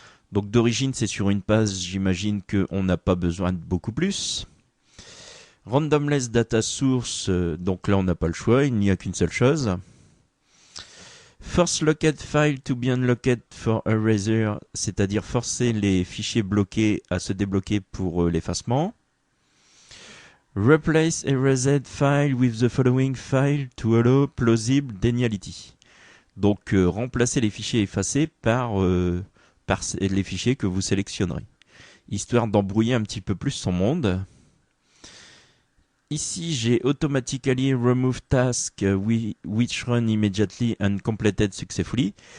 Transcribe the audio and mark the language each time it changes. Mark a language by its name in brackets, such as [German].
[French] Donc d'origine, c'est sur une page, j'imagine qu'on n'a pas besoin de beaucoup plus. Randomless Data Source, donc là on n'a pas le choix, il n'y a qu'une seule chose. [English] Force Locked File to be unlocked for Eraser, [French] c'est-à-dire forcer les fichiers bloqués à se débloquer pour l'effacement. [English] Replace erased file with the following file to allow plausible deniability. [French] Donc remplacer les fichiers effacés par les fichiers que vous sélectionnerez, histoire d'embrouiller un petit peu plus son monde. Ici j'ai [English] automatically remove task which run immediately and completed successfully.